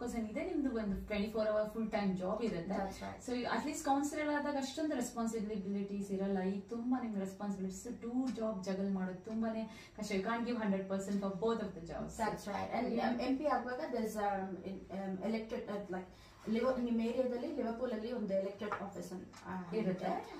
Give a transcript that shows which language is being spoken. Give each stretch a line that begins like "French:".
Kannada: ಇದೆ, ನಿಮ್ದು ಒಂದು 24 hour ಫುಲ್ ಟೈಮ್ ಜಾಬ್ ಇರುತ್ತೆ. ಸೊ ಅಟ್ಲೀಸ್ಟ್ ಕೌನ್ಸಿಲರ್ ಆದಾಗ ಅಷ್ಟೊಂದು ರೆಸ್ಪಾನ್ಸಿಬಿಲಿಟೀಸ್ ಇರಲ್ಲ. ಈಗ ತುಂಬಾ ನಿಮ್ಗೆ ರೆಸ್ಪಾನ್ಸಿಬಿಲಿಟೀಸ್, 2 jobs ಜಗಲ್ ಮಾಡೋದು ತುಂಬಾನೇ ಕಷ್ಟ.
English: You can't give 100% of both of the jobs. That's right. And MP
Kannada: ಆಗುವಾಗ
English: there's elected like
Kannada: ನಿಮ್ಮ ಏರಿಯಾದಲ್ಲಿ ಲಿವರ್ಪೂಲ್ ಅಲ್ಲಿ ಒಂದು ಎಲೆಕ್ಟೆಡ್ ಆಫೀಸ್ ಇರುತ್ತೆ.